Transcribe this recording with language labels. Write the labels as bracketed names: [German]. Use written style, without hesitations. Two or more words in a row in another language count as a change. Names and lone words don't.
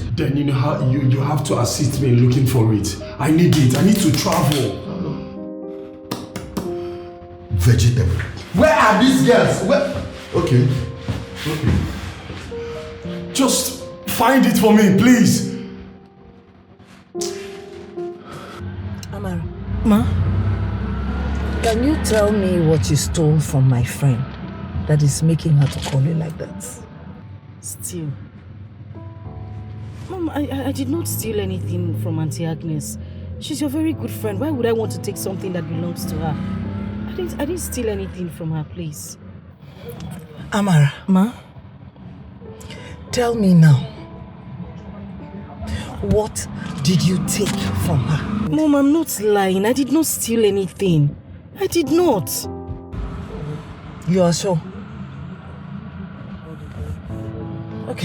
[English] Then you know how you have to assist me in looking for it. I need it. I need to travel. Vegetable. Where are these girls? Where? Okay. Just find it for me, please. Amara. Ma? Can you tell me what you stole from my friend that is making her to call you like that? Steal? Mom, I did not steal anything from Auntie Agnes. She's your very good friend. Why would I want to take something that belongs to her? I didn't steal anything from her, please. Amara. Ma? Tell me now. What did you take from her? Mom, I'm not lying. I did not steal anything. I did not. You are sure? Okay.